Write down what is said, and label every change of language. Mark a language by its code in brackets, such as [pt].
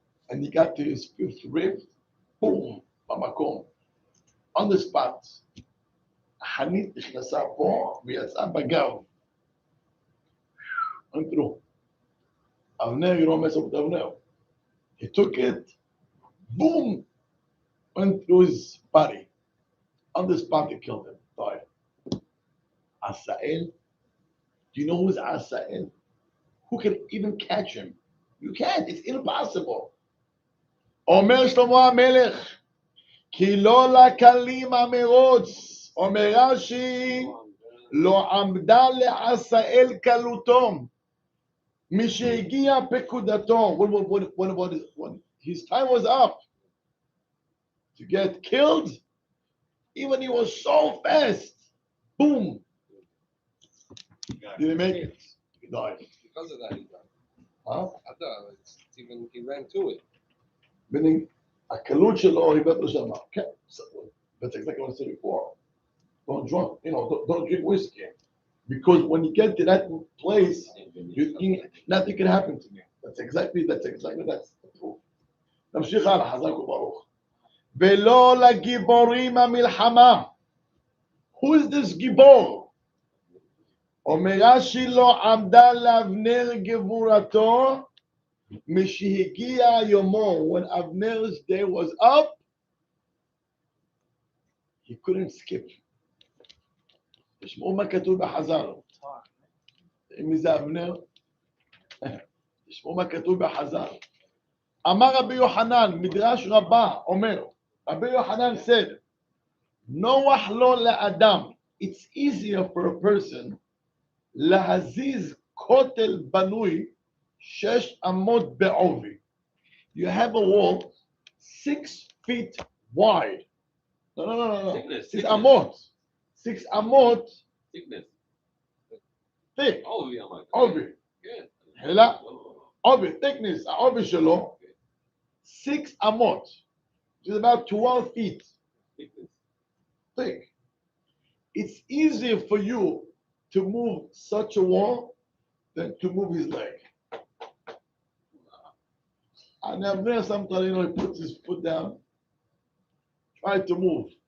[en] And he got to his fifth rib. Boom. Bamakom. On the spot. [he] Hamid נכנסה פה ויצאה בגב. [en] Went through. Avner, you don't mess up with Avner. He took it. Boom! Went through his body. On the spot, he killed him. Died. Asael. Do you know who's Asael? Who can even catch him? You can't. It's impossible. [he] אומר שלמה המלך, כי לא לקלים המרוץ. אומר רש"י, לא עמדה לעשאל קלותו. משהגיע פקודתו. [en] When his time was up to get killed, even he was so fast. Boom. Didn't make it. He died. Because of that, he died. Huh? It's even he ran to it. Meaning, [he] הקלות שלו הבאת לו שמה. [en] Okay. That's exactly what I said before. Don't drink whiskey. Because when you get to that place, nothing can happen to me. That's exactly that's the proof. [he] נמשיך הלאה, חזק וברוך. ולא לגיבורים המלחמה. [en] Who is this [he] גיבור? אומר רש"י לא עמדה לאבנר גבורתו משהגיע יומו. [en] When Avner's day was up, he couldn't skip. [he] תשמעו מה כתוב בחז"ל. מי זה אבנר? תשמעו מה כתוב בחז"ל. אמר רבי יוחנן, מדרש רבה, אומר, רבי יוחנן [en] said, [he] נוח לו לאדם. [en] It's easier for a person [he] להזיז כותל בנוי 6 אמות בעובי. [en] You have a wall 6 feet wide. No. Thickness. [he] 6 אמות. 6 אמות. [en] Thickness. thick. [he] עובי אמרת. עובי. כן. אלא עובי, thickness, העובי שלו 6 אמות. [en] Which is about 12 feet. Thick. It's easier for you to move such a wall than to move his leg. And Avner sometimes, he puts his foot down, try to move.